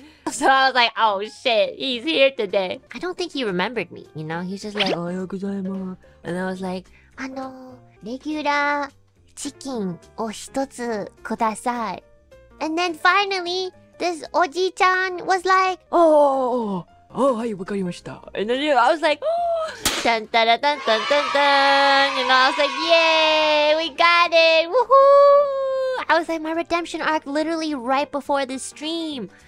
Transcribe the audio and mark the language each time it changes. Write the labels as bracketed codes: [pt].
[en] So I was like, oh shit, he's here today. I don't think he remembered me, you know? He's just like, [ja] ohayou gozaimasu. [en] And I was like, [ja] レギュラーチキンを一つください. [en] And then finally, this oji-chan was like, oh, [ja] hai, wakarimashita. [en] And then I was like, oh, dun dun dun dun dun dun dun. You know, I was like, yay, we got it, woohoo! I was like, my redemption arc literally right before this stream.